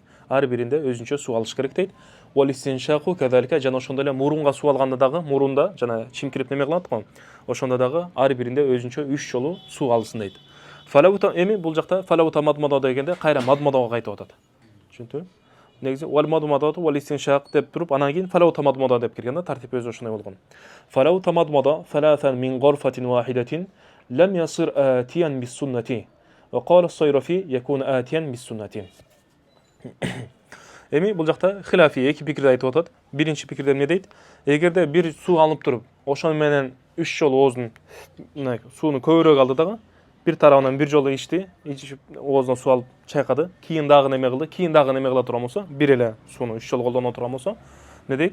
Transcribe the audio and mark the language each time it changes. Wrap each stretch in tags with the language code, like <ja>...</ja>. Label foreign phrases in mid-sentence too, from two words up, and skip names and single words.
<ky>Ар биринде өзүнчө суу алыш керек дейт.</ky> <ar>والاستنشاق كذلك,</ar> <ky>жана ошондой эле мурунга суу алганда дагы мурунда жана чимкирип неме кылат го. Ошондо дагы ар биринде өзүнчө 3 жолу суу алсын дейт. Фалаута эми бул жакта</ky> <ar>فلو تمضمض</ar> <ky>дегенде кайра мадмадага кайтып атат. Түшүндүңбү? Негизи</ky> <ar>والمضمضة والاستنشاق</ar> <ky>деп туруп, анан кийин</ky> <ar>فلو تمضمض</ar> <ky>деп кирген да, тартип өзү ошондой болгон.</ky> <ar>فلو تمضمض ثلاثا من غرفة واحدة لم يصر آتيا بالسنة. وقال الصيرفي يكون آتيا بالسنة.</ar> <ky>Эми бул жакта хилафий эки пикирди айтып атат. Биринчи пикирде эмне дейт? Эгерде бир суу алып туруп, ошону менен 3 жолу оозун сууну көбүрөөк алды дагы, бир тарабынан бир жолу ичти, ичип оозуна суу алып чайкады, кийин дагы неме кылды, кийин дагы неме кыла турган болсо, бир эле сууну 3 жолу колдоно турган болсо, эмне дейт?</ky>